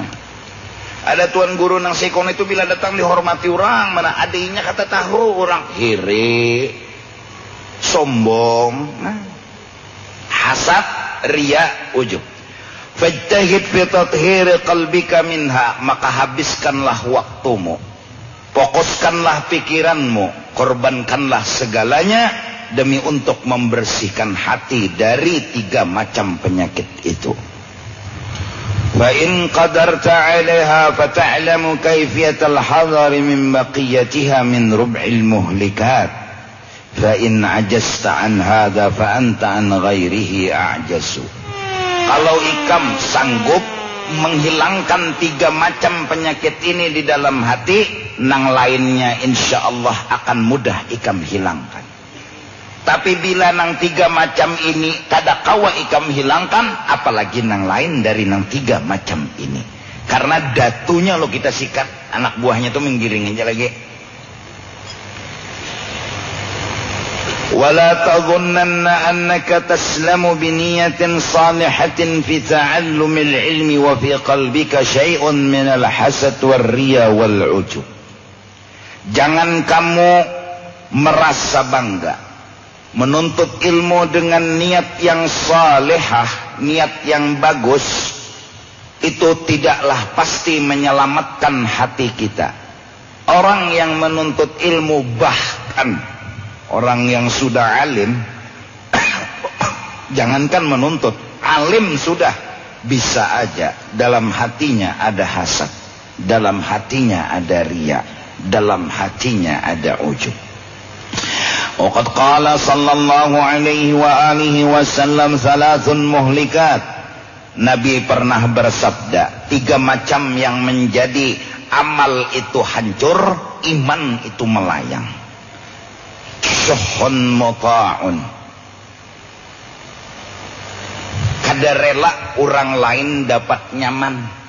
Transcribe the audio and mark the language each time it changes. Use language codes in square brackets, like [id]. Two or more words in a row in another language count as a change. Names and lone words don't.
[bjn] Ada tuan guru nang sikong itu bila datang dihormati orang, mana adanya kata tahu orang kiri sombong. Nah, hasad, ria, ujub. [ar] فاجتهد في تطهير قلبك منها, [id] maka habiskanlah waktumu, fokuskanlah pikiranmu, korbankanlah segalanya demi untuk membersihkan hati dari 3 macam penyakit itu. [ar] فإن قدرت عليها فتعلم كيفية الحذر من بقيتها من ربع المهلكات. فإن عجزت عن هذا فأنت عن غيره أعجز. [bjn] Kalau ikam sanggup menghilangkan 3 macam penyakit ini di dalam hati, nang lainnya [ar] إن شاء الله [bjn] akan mudah ikam hilangkan. Tapi bila nang 3 macam ini kada kawa ikam hilangkan, apalagi nang lain dari nang 3 macam ini. Karena datunya lo kita sikat, anak buahnya tuh menggiring aja lagi. [ar] ولا تظنن أنك تسلم بنية صالحة في تعلم العلم وفي قلبك شيء من الحسد والرياء والعجب. [id] Jangan kamu merasa bangga menuntut ilmu dengan niat yang salehah, niat yang bagus. Itu tidaklah pasti menyelamatkan hati kita. Orang yang menuntut ilmu, bahkan orang yang sudah alim, jangankan menuntut, alim sudah, bisa aja dalam hatinya ada hasad, dalam hatinya ada riya, dalam hatinya ada ujub. [ar] وقد قال صلى الله عليه وآله وسلم ثلاث مهلكات. [id] Nabi pernah bersabda, 3 macam yang menjadi amal itu hancur, iman itu melayang. [ar] شح مطاع, [bjn] kada rela orang lain dapat nyaman.